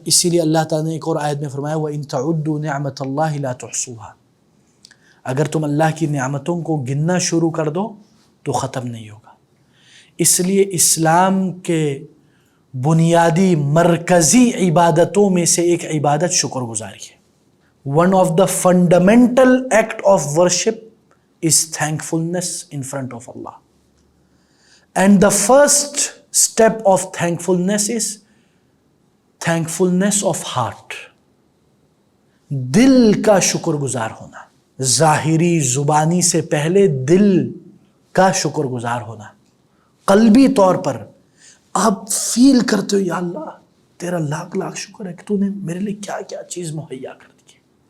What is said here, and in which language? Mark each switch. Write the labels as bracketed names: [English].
[Urdu] اسی لیے اللہ تعالیٰ نے ایک اور آیت میں فرمایا [Arabic] وَإِن تَعُدُّوا نِعْمَةَ اللَّهِ لَا تُحْصُوهَا، [Urdu] اگر تم اللہ کی نعمتوں کو گننا شروع کر دو تو ختم نہیں ہوگا. اس لیے اسلام کے بنیادی مرکزی عبادتوں میں سے ایک عبادت شکر گزاری ہے. [English] One of the fundamental act of worship is thankfulness in front of Allah. And the first step of thankfulness is thankfulness of heart. [Urdu] دل کا شکر گزار ہونا، ظاہری زبانی سے پہلے دل کا شکر گزار ہونا. قلبی طور پر آپ فیل کرتے ہو یا اللہ تیرا لاکھ لاکھ شکر ہے کہ تو نے میرے لیے کیا کیا چیز مہیا کر دی ہے.